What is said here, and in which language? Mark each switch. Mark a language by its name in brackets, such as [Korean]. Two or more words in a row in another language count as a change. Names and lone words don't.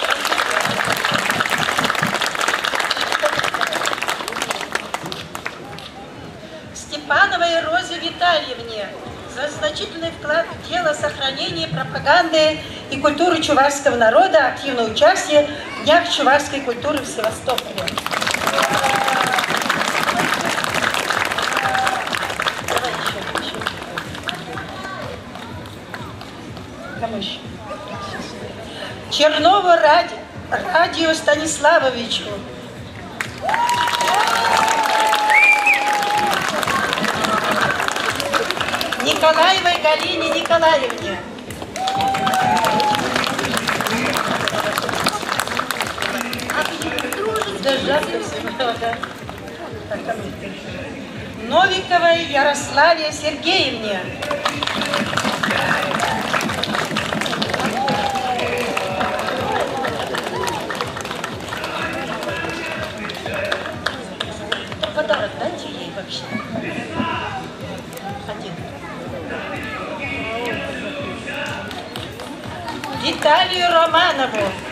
[Russian] Степановой Розе Витальевне за значительный вклад в дело сохранения, пропаганды и культуры чувашского народа, активное участие в днях чувашской культуры в Севастополе. Чернову Радию Станиславовичу. Николаевой Галине Николаевне. Новиковой Ярославе Сергеевне. Подарок дайте ей вообще. Один. Виталию Романову.